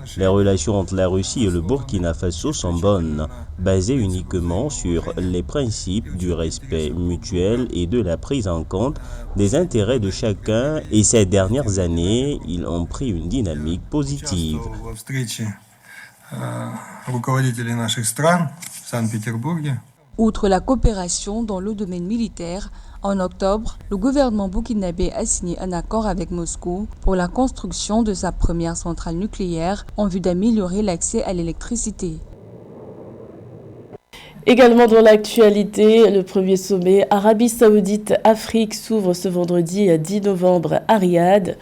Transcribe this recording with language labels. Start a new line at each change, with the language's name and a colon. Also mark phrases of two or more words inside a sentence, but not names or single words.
French: Les relations entre la Russie et le Burkina Faso sont bonnes, basées uniquement sur les principes du respect mutuel et de la prise en compte des intérêts de chacun, et ces dernières années, ils ont pris une dynamique positive.
Russian: руководителей наших стран в Санкт-Петербурге.
French: Outre la coopération dans le domaine militaire, en octobre, le gouvernement burkinabé a signé un accord avec Moscou pour la construction de sa première centrale nucléaire en vue d'améliorer l'accès à l'électricité. Également dans l'actualité, le premier sommet Arabie Saoudite-Afrique s'ouvre ce vendredi 10 novembre à Riyad.